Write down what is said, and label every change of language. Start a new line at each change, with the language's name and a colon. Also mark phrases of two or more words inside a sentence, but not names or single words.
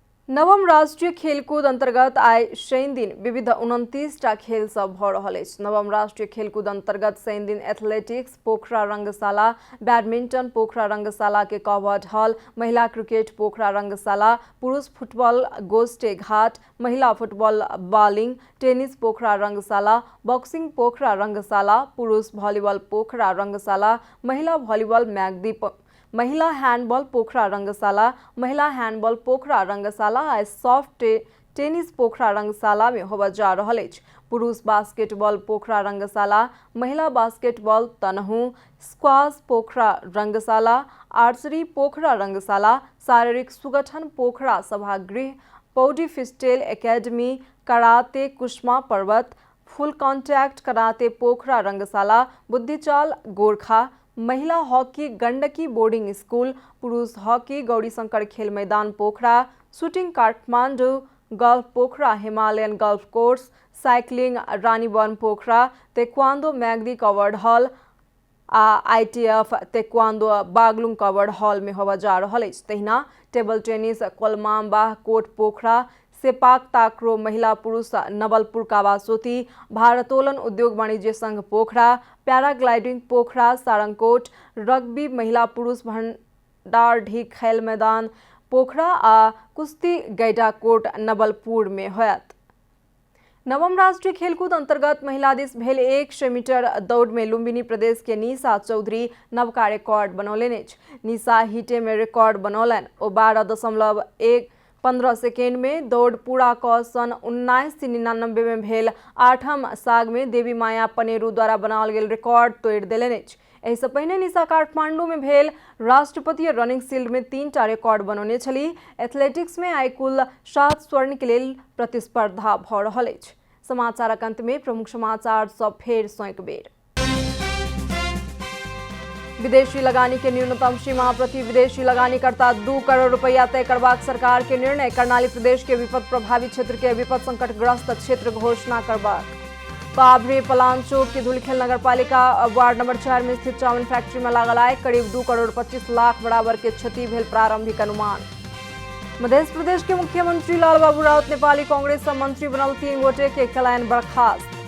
Maithili: नवम राष्ट्रीय खेलकूद अंतर्गत आइ शनि दिन विविध 29टा खेल सब भ रहल अछि। नवम राष्ट्रीय खेलकूद अंतर्गत शनि दिन एथलेटिक्स पोखरा रंगशाला, बैडमिंटन पोखरा रंगशाला के
English: covered hall,
Maithili: महिला क्रिकेट पोखरा रंगशाला, पुरुष फुटबॉल गोस्टे घाट, महिला फुटबॉल बॉलिंग, टेनिस पोखरा रंगशाला, बॉक्सिंग पोखरा रंगशाला, पुरुष वॉलीबॉल पोखरा रंगशाला, महिला वॉलीबॉल मैगदीप, महिला हैंडबॉल पोखरा रंगशाला, महिला हैंडबॉल पोखरा रंगशाला आ सॉफ्ट टेनिस पोखरा रंगशाला में होबा जा रहल अछि। पुरुष बास्केटबॉल पोखरा रंगशाला, महिला बास्केटबॉल तनहू, स्क्वाश पोखरा रंगशाला, आर्चरी पोखरा रंगशाला, शारीरिक सुगठन पोखरा सभागृह, पौडी फिस्टेल एकेडमी, कराते कुष्मा पर्वत,
English: full contact karate
Maithili: पोखरा रंगशाला, बुद्धिचाल गोरखा, महिला हॉकी गंडकी
English: boarding school,
Maithili: पुरुष हॉकी गौरीशंकर खेल मैदान पोखरा, शूटिंग काठमांडू, गोल्फ पोखरा हिमालयन
English: golf course,
Maithili: साइक्लिंग रानीवन पोखरा, ताइक्वांडो मैगदी
English: covered hall
Maithili: आ ITF ताइक्वांडो बागलुंग
English: covered hall
Maithili: में होबा जा रहल अछि। तहिना
English: table tennis
Maithili: कोलमांबा कोट पोखरा, सेपाक ताकरो महिला पुरुष नवलपुर कावासोती, भारतोलन उद्योग वाणिज्य संघ पोखरा, पैराग्लाइडिंग पोखरा सारंगकोट, रग्बी महिला पुरुष भंडारढी खेल मैदान पोखरा आ कुश्ती गैडाकोट नवलपुर में होयत। नवम राष्ट्रीय खेलकूद अंतर्गत महिला दिस भेल 100 मीटर दौड़ में लुम्बिनी प्रदेश के निशा चौधरी नवका रिकॉर्ड बनौलनि अछि। निशा हिटे में रिकॉर्ड बनौलनि। ओ 12.15 सेकेंड में दौड़ पूरा क सन 1999 में भेल 8म साग में देवी माया पनेरू द्वारा बनाओल गेल रिकॉर्ड तोड़ि देलनि अछि। एहि से पहिने निशा काठमांडू में भेल राष्ट्रपतीय रनिंग शील्ड में 3टा रिकॉर्ड बनौने छलीह। एथलेटिक्स में आइ कुल 7 स्वर्ण के लेल प्रतिस्पर्धा भ रहल अछि। समाचारक अंत में प्रमुख समाचार सब फेर सँ एक बेर। विदेशी लगानी के न्यूनतम सीमा प्रति विदेशी लगानीकर्ता 2 करोड़ रुपया तय करबाक सरकार के निर्णय। कर्णाली प्रदेश के विपद प्रभावित क्षेत्र के विपद संकटग्रस्त क्षेत्र घोषणा करबाक। बाबरे पलांचोक के धुलखेल नगरपालिका वार्ड नंबर 4 में स्थित चाउमिन फैक्ट्री में लागल आग, करीब 2 करोड़ 25 लाख बराबर के क्षति भेल प्रारंभिक अनुमान। मध्य प्रदेश के मुख्यमंत्री लालबाबू राउत नेपाली कांग्रेस से मंत्री बनल 3 गोटे के कयलनि बर्खास्त।